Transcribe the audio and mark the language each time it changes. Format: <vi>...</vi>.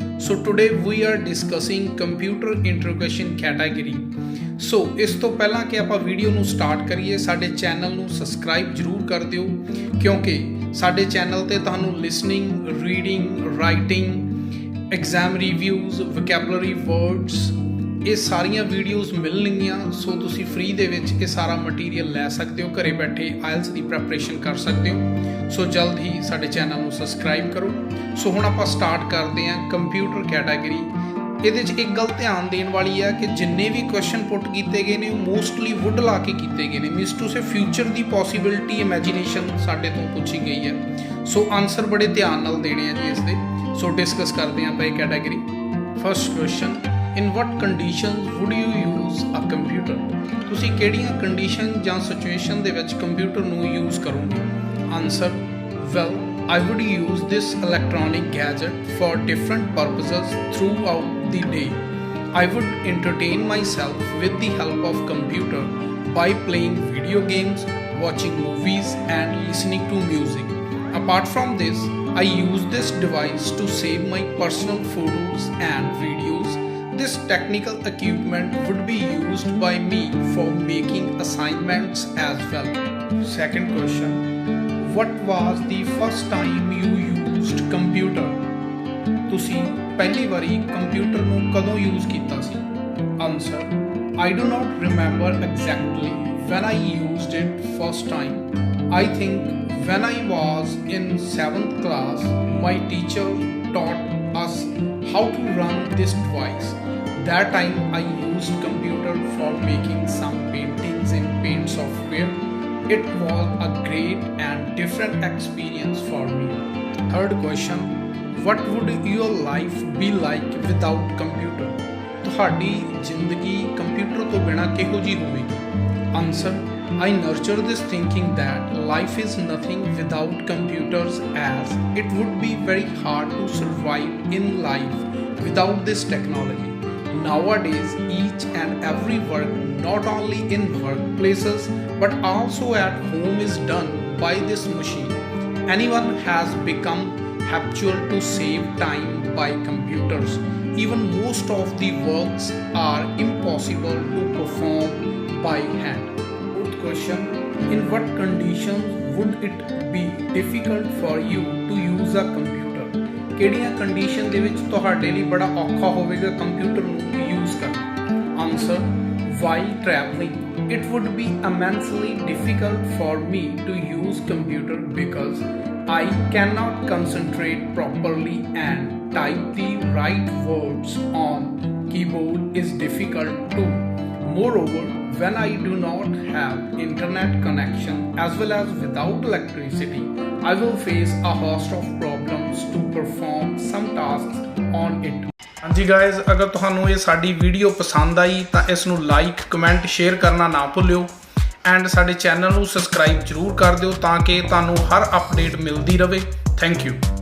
<en>So today we are discussing computer interrogation category.</en> <pa>So ਇਸ ਤੋਂ ਪਹਿਲਾਂ ਕਿ ਆਪਾਂ ਵੀਡੀਓ ਨੂੰ ਸਟਾਰਟ ਕਰੀਏ ਸਾਡੇ ਚੈਨਲ ਨੂੰ ਸਬਸਕ੍ਰਾਈਬ ਜ਼ਰੂਰ ਕਰ ਦਿਓ ਕਿਉਂਕਿ ਸਾਡੇ ਚੈਨਲ ਤੇ ਤੁਹਾਨੂੰ listening, reading, writing, exam reviews, vocabulary words ਇਹ ਸਾਰੀਆਂ ਵੀਡੀਓਜ਼ ਮਿਲਣਗੀਆਂ। ਸੋ ਤੁਸੀਂ ਫ੍ਰੀ ਦੇ ਵਿੱਚ ਇਹ ਸਾਰਾ ਮਟੀਰੀਅਲ ਲੈ ਸਕਦੇ ਹੋ, ਘਰੇ ਬੈਠੇ ਆਇਲਸ ਦੀ ਪ੍ਰੈਪਰੇਸ਼ਨ ਕਰ ਸਕਦੇ ਹੋ। ਸੋ ਜਲਦ ਹੀ ਸਾਡੇ ਚੈਨਲ ਨੂੰ ਸਬਸਕ੍ਰਾਈਬ ਕਰੋ। ਸੋ ਹੁਣ ਆਪਾਂ ਸਟਾਰਟ ਕਰਦੇ ਹਾਂ ਕੰਪਿਊਟਰ ਕੈਟਾਗਰੀ। ਇਹਦੇ 'ਚ ਇੱਕ ਗੱਲ ਧਿਆਨ ਦੇਣ ਵਾਲੀ ਹੈ ਕਿ ਜਿੰਨੇ ਵੀ ਕੁਐਸਚਨ ਪੁੱਟ ਕੀਤੇ ਗਏ ਨੇ ਉਹ ਮੋਸਟਲੀ ਵੁੱਡ ਲਾ ਕੇ ਕੀਤੇ ਗਏ ਨੇ,</pa> <en>means to say</en> <pa>future ਦੀ possibility imagination ਸਾਡੇ ਤੋਂ ਪੁੱਛੀ ਗਈ ਹੈ। ਸੋ ਆਨਸਰ ਬੜੇ ਧਿਆਨ ਨਾਲ ਦੇਣੇ ਆ ਜੀ ਇਸ ਦੇ। ਸੋ ਡਿਸਕਸ ਕਰਦੇ ਹਾਂ ਆਪਾਂ ਇਹ category.</pa> <en>First question, in what conditions would you use a computer?</en> <pa>ਤੁਸੀਂ ਕਿਹੜੀਆਂ ਕੰਡੀਸ਼ਨ ਜਾਂ ਸਿਚੁਏਸ਼ਨ ਦੇ ਵਿੱਚ ਕੰਪਿਊਟਰ ਨੂੰ ਯੂਜ਼ ਕਰੋਗੇ?</pa> <en>Answer, well, I would use this electronic gadget for different purposes throughout the day. I would entertain myself with the help of computer by playing video games, watching movies and listening to music. Apart from this, I use this device to save my personal photos and videos. This technical equipment would be used by me for making assignments as well. Second question, what was the first time you used computer?</en> <pa>ਤੁਸੀਂ ਪਹਿਲੀ ਵਾਰੀ computer ਨੂੰ ਕਦੋਂ use ਕੀਤਾ ਸੀ?</pa> <en>Answer, I do not remember exactly when I used it first time. I think when I was in 7th class, my teacher taught us how to run this device. That time I used computer for making some paintings in paint software. It was a great and different experience for me. Third question, what would your life be like without computer?</en> <pa>ਤੁਹਾਡੀ ਜ਼ਿੰਦਗੀ computer ਤੋਂ ਬਿਨਾਂ ਕਿਹੋ ਜਿਹੀ ਹੋਵੇਗੀ?</pa> <en>Answer, I nurture this thinking that life is nothing without computers, as it would be very hard to survive in life without this technology. Nowadays, each and every work, not only in workplaces but also at home, is done by this machine. Anyone has become habitual to save time by computers. Even most of the works are impossible to perform by hand. Fourth question, in what conditions would it be difficult for you to use a computer?</en> <pa>ਕਿਹੜੀਆਂ condition ਦੇ ਵਿੱਚ ਤੁਹਾਡੇ ਲਈ ਬੜਾ ਔਖਾ ਹੋਵੇਗਾ computer ਨੂੰ use ਕਰਨਾ?</pa> <en>Answer, while traveling. It would be immensely difficult for me to use computer because I cannot concentrate properly and type the right words on keyboard is difficult too. Moreover, when I do not have internet connection as well as without electricity, I will face a host of problems to perform some tasks on it.</en> <pa>ਹਾਂਜੀ guys, ਅਗਰ ਤੁਹਾਨੂੰ ਇਹ ਸਾਡੀ video ਪਸੰਦ ਆਈ ਤਾਂ ਇਸ ਨੂੰ like, comment, share ਕਰਨਾ ਨਾ ਭੁੱਲਿਓ ਐਂਡ ਸਾਡੇ ਚੈਨਲ ਨੂੰ ਸਬਸਕ੍ਰਾਈਬ ਜ਼ਰੂਰ ਕਰ ਦਿਓ ਤਾਂ ਕਿ ਤੁਹਾਨੂੰ ਹਰ ਅਪਡੇਟ ਮਿਲਦੀ ਰਹੇ।</pa> <en>Thank you.</en>